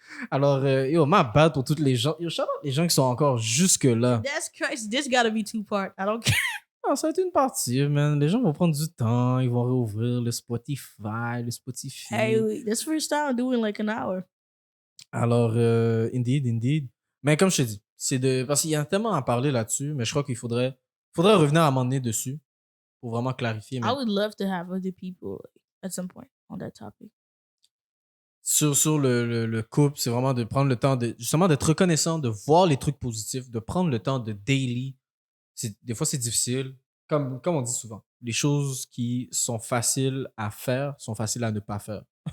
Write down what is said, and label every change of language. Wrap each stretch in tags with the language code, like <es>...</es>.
<fr>Alors, yo, ma bad pour toutes les gens. Yo, shout out les gens qui sont encore jusque-là.</fr> <en>That's crazy. This gotta be 2-part. I don't care.</en> <fr>Ah, ça va être une partie, man. Les gens vont prendre du temps. Ils vont réouvrir le Spotify, le Spotify.</fr> <en>Hey, this first time doing like an hour.</en> <fr>Alors, indeed. Mais comme je te dis, c'est de. Parce qu'il y a tellement à parler là-dessus, mais je crois qu'il faudrait revenir à un moment donné dessus pour vraiment clarifier. Mais</fr> <en>I would love to have other people at some point on that topic.</en> <fr>sur le couple, c'est vraiment de prendre le temps de justement d'être reconnaissant, de voir les trucs positifs, de prendre le temps de daily. Des fois, c'est difficile. Comme on dit souvent, les choses qui sont faciles à faire sont faciles à ne pas faire.</fr>